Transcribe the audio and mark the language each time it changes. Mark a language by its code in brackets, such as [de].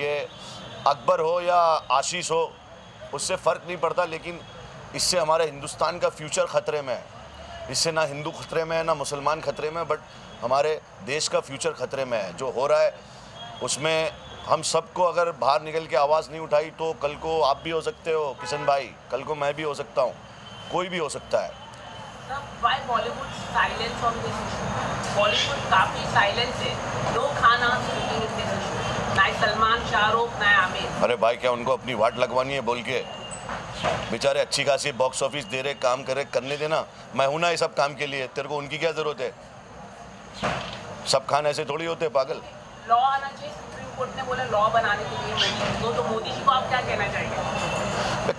[hi] ये अकबर हो या आशीष हो, उससे फ़र्क नहीं पड़ता, लेकिन इससे हमारे हिंदुस्तान का फ्यूचर ख़तरे में है. इससे ना हिंदू ख़तरे में है ना मुसलमान ख़तरे में, बट हमारे देश का फ्यूचर ख़तरे में है. जो हो रहा है उसमें हम सबको अगर बाहर निकल के आवाज़ नहीं उठाई तो कल को आप भी हो सकते हो किशन भाई, कल को मैं भी हो सकता हूँ, कोई भी हो सकता है. [en] Why Bollywood silence on this issue? [hi] Bollywood काफी साइलेंस है. [en] No खाना speaking in this issue. [hi] ना सलमान, शाहरुख, ना आमिर. अरे भाई, क्या उनको अपनी वाट लगवानी है बोल के? बेचारे अच्छी खासी बॉक्स ऑफिस दे रहे, काम कर रहे, करने देना. मैं हूं ना ये सब काम के लिए, तेरे को उनकी क्या जरूरत है? सब खान ऐसे थोड़ी होते पागल. लॉ आना चाहिए. सुप्रीम कोर्ट ने बोला लॉ बनाने के लिए, तो मोदी जी को आप क्या कहना चाहेंगे?